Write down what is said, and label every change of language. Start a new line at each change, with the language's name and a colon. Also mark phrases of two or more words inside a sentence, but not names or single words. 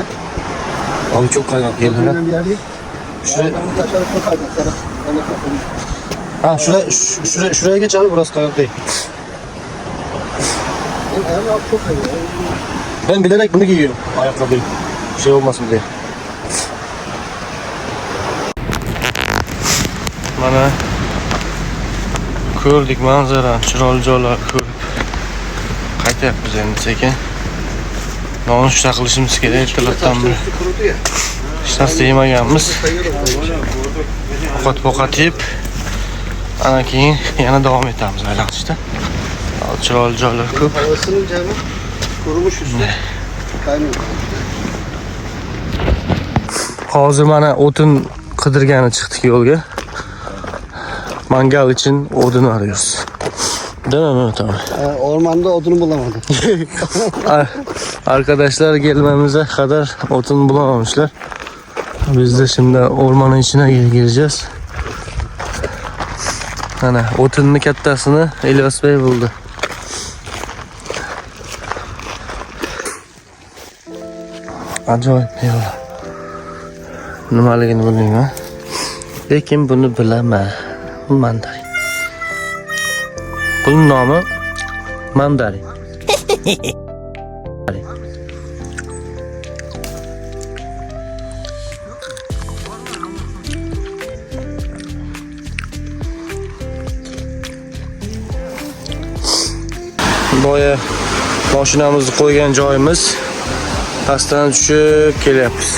Turkish: Abi çok kaynak yerler. Bir yer değil. Şuraya taşlar çok kaynak. Ha şuraya geç abi, burası kayak değil. Benim ayağım altı çok kayıyor. Ben bilerek bunu giyiyorum. Ayakkabıyı. Şey olmasın diye.
Uzbek: Mana ko'rdik manzara, chiroyli joylar ko'rib qaytyapmiz endi sekin. Nonushta qilishimiz kerak ertalabdan beri.
Turkish: Kurudu ya.
Uzbek: Hech narsa yemaganmiz. Ovqat yeb, ana keyin yana davom etamiz aylanishda. Chiroyli joylar ko'p.
Turkish: Hava ısınınca hemen kurumuş üstü. Kaynıyor.
Uzbek: Hozir mana o'tin qidirgani chiqdik yo'lga.
Turkish: Mangal için odun arıyoruz. Değil mi Mehmet abi? Ormanda odunu bulamadım. Arkadaşlar gelmemize kadar odun bulamamışlar. Biz de şimdi ormanın içine gireceğiz. Ana otunun kattasını İlyas Bey buldu. Acayip eyvallah.
Uzbek: Nimaligini bilmayman. Lekin buni bilaman. Bu mandarin. Bunun nomi mandarin. Boya mashinamizni qo'ygan joyimiz pastdan tushib kelyapmiz.